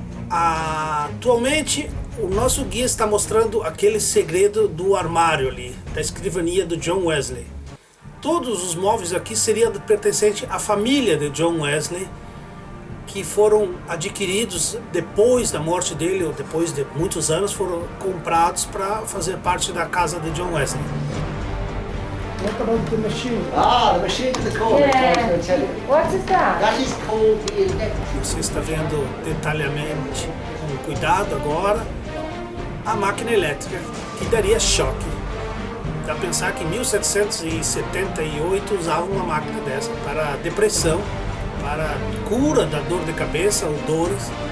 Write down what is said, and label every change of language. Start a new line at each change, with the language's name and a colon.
Portuguese: Atualmente, o nosso guia está mostrando aquele segredo do armário ali, da escrivania do John Wesley. Todos os móveis aqui seriam pertencentes à família de John Wesley, que foram adquiridos depois da morte dele, ou depois de muitos anos, foram comprados para fazer parte da casa de John Wesley.
English: What about the machine? The machine in the corner, I was going to tell you. What is that? That is called the electric.
Portuguese: Você está vendo detalhadamente, com cuidado agora, a máquina elétrica que daria choque. Dá para pensar que em 1778 usavam uma máquina dessa para depressão, para cura da dor de cabeça ou dores.